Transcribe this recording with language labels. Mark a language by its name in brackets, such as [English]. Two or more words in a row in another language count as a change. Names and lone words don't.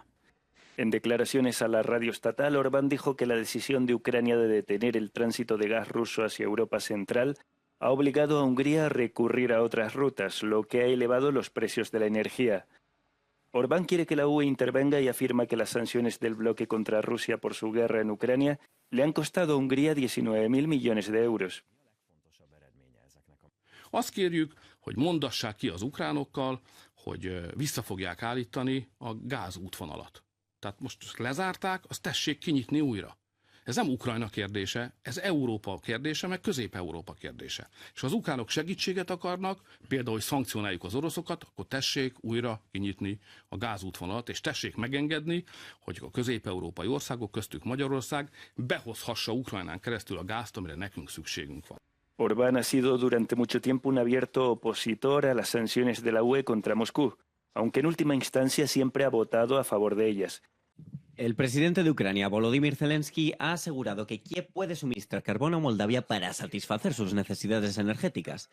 [Spanish] En declaraciones a la radio estatal, Orbán dijo que la decisión de Ucrania de detener el tránsito de gas ruso hacia Europa Central ha obligado a Hungría a recurrir a otras rutas, lo que ha elevado los precios de la energía. Orbán quiere que la UE intervenga y afirma que las sanciones del bloque contra Rusia por su guerra en Ucrania le han costado a Hungría 19.000 millones de euros. [Hungarian] Azt kérjük, hogy mondassák ki az ukránokkal, hogy vissza fogják állítani a gázútvonalat. Tehát most lezárták, azt tessék kinyitni újra. Ez nem Ukrajna kérdése, ez Európa kérdése, meg Közép-Európa kérdése. És ha az ukránok segítséget akarnak, például, hogy szankcionáljuk az oroszokat, akkor tessék újra kinyitni a gázútvonalat, és tessék megengedni, hogy a közép-európai országok, köztük Magyarország behozhassa Ukrajnán keresztül a gázt, amire nekünk szükségünk van. [Spanish] Orbán ha sido durante mucho tiempo un abierto opositor a las sanciones de la UE contra Moscú, aunque en última instancia siempre ha votado a favor de ellas. El presidente de Ucrania, Volodymyr Zelensky, ha asegurado que Kiev puede suministrar carbón a Moldavia para satisfacer sus necesidades energéticas.